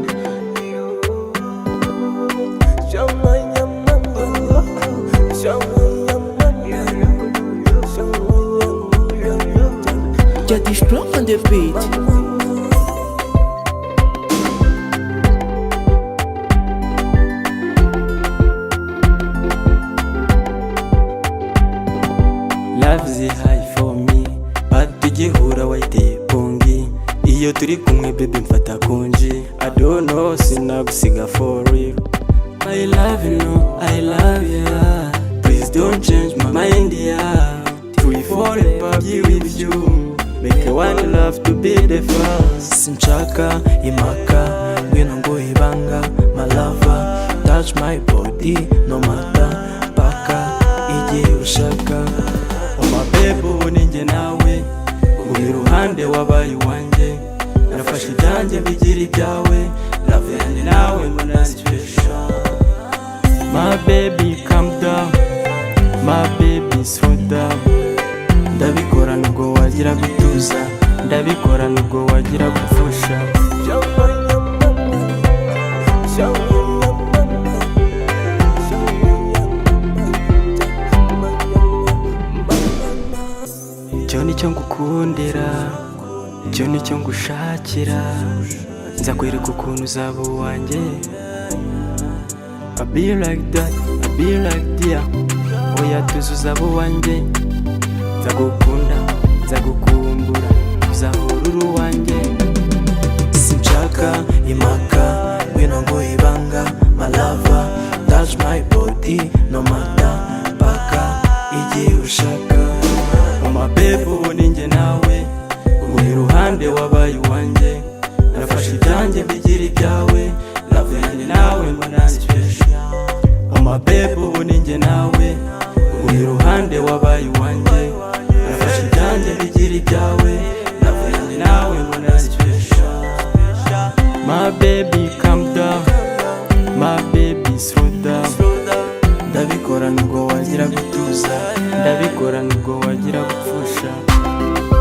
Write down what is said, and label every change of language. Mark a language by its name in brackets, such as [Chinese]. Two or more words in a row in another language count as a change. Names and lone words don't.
[English] Get this drop on the beat. Love's high for me, but [Kinyarwanda] tugihura wayiteye pongi. Iyo turi kumwe baby mfata kunji. [English] I don't know sinagusiga for real. I love you, no, I love ya. Please don't change my mind, yeah. Free forever be with you. Make one love to be the first. [Kinyarwanda] Sinchaka imaka, ngwino ngo ibanga, [English] my lover. Touch my body, no matter [Kinyarwanda] paka igihe ushaka. My baby ubu ninjye nawe, uri ruhande wabaye wanjye. Nafashe ibyanjye bigira ibyawe, love yanjye nawe mbona special. [English] My baby calm down, my baby slow down. [Kinyarwanda] Ndabikora nubwo wagira gutuza, ndabikora nubwo wagira gufusha. Icyo nicyo ngukundira, icyo nicyo ngushakira. Nzakwereka ukuntu uzaba uwanjye. [English] I be like that, I be like that. [Kinyarwanda] Oya Tuza uzaba uwanjye. Nzagukunda, nzagukumbura, uzahora uri uwanjye. Sinshaka impaka, ngwino ngo ibanga, [English] my lover. Touch my body, no matter [Kinyarwanda] paka igihe ushaka. My baby ubu ninjye nawe, uri ruhande wabaye wanjye. Nafashe ibyanjye bigira ibyawe, love yanjye nawe mbona special. My baby ubu ninjye nawe, uri ruhande wabaye wanjye. Nafashe ibyanjye bigira ibyawe, love yanjye nawe mbona special. [English] My baby calm down, my baby slow down. [Kinyarwanda] Ndabikora nubwo wagira gutuza, ndabikora nubwo wagira gupfusha.